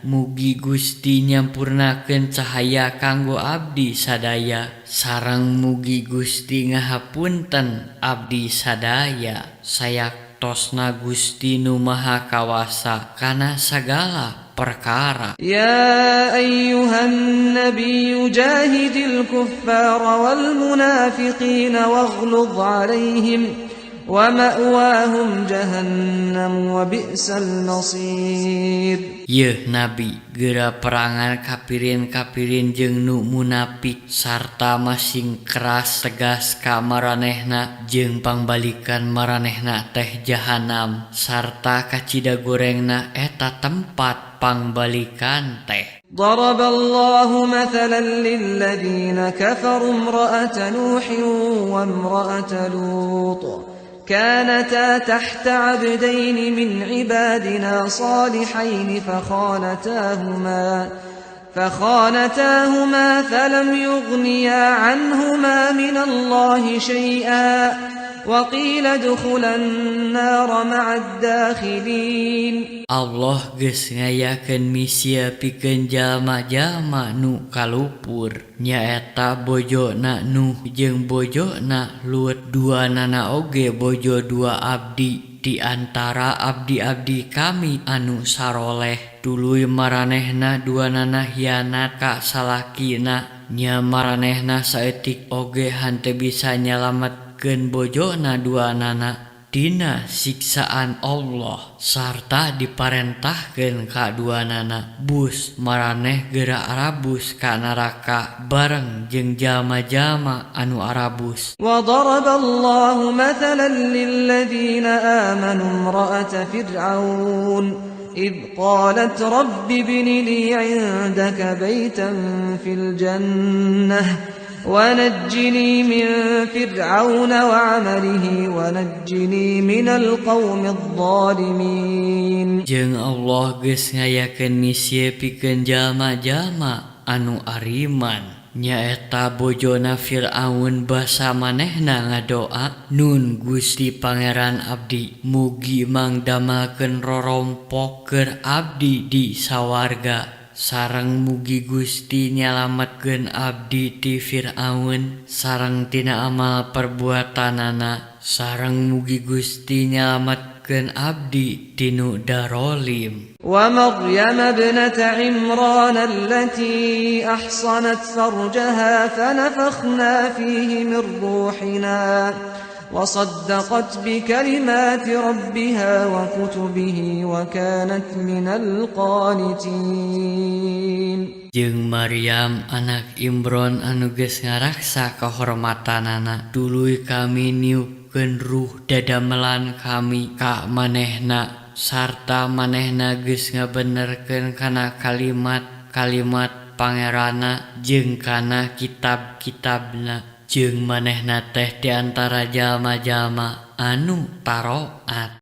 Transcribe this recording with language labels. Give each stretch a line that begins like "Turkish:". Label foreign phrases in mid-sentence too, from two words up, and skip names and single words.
Sundanese: Mugi Gusti nyampurnakeun cahaya kanggo abdi sadaya sareng mugi Gusti ngahapunten abdi sadaya sayaktosna Gusti nu Maha Kawasa kana sagala perkara.
Arabic: يا أيها النبي جاهد الكفار والمنافقين واغلظ عليهم ومأواهم جهنم وبئس المصير.
Sundanese: Yeuh Nabi geura perangan kapirin-kapirin jeung nu munafik sarta masing keras tegas ka maranehna jeung pangbalikan maranehna teh jahanam sarta kacida gorengna eta tempat pangbalikan teh.
Arabic: ضرب الله مثلا للذين كفروا امرأة نوح وامرأة لوط كانتا تحت عبدين من عبادنا صالحين فخانتاهما فلم يغنيا عنهما من الله شيئا وقيل ادخلا النار مع الداخلين.
Sundanese: Allah geus ngayakeun misia pikeun jalma-jalma nu kalupur nyaeta bojona Nuh jeung bojona Lut duanana oge bojo dua abdi di antara abdi-abdi kami anu saroleh. Tuluy maranehna duanana hianat ka salakina nya maranehna saeutik oge henteu bisa nyalametkeun bojona duanana dina siksaan Allah sarta diparentahkeun ka duanana bus maraneh geura arabus ka neraka bareng jeung jalma-jalma anu arabus.
Arabic: وضرب الله مثلا للذين آمنوا امرأة فرعون إذ قالت رب ابن لي عندك بيتا في الجنة ونجني من فرعون وعمله ونجني من القوم الظالمين.
Sundanese: Jeung Allah geus ngayakeun misia pikeun jalma-jalma anu ariman nyaeta bojona Fir'aun basa manehna ngadoa nun Gusti Pangeran abdi mugi mangdamalkeun rorompok keur abdi di sawarga sareng mugi Gusti nyalametkeun abdi ti Fir'aun sareng tina amal perbuatanana sareng mugi Gusti nyalametkeun nyelametkeun abdi tinu darolim.
Arabic: ومريم ابنة عمران التي أحصنت فرجها فنفخنا فيه من روحنا وصدقت بكلمات ربها وكتبه وكانت من القانتين.
Sundanese: Jeung Maryam anak Imron anu geus ngaraksa kahormatanana, tuluy kami niupkeun ruh dadamelan kami ka manehna, sarta manehna geus ngabenerkeun kana kalimat-kalimat Pangerana jeung kana kitab-kitabna, jeung manehna teh di antara jalma-jalma anu taroat.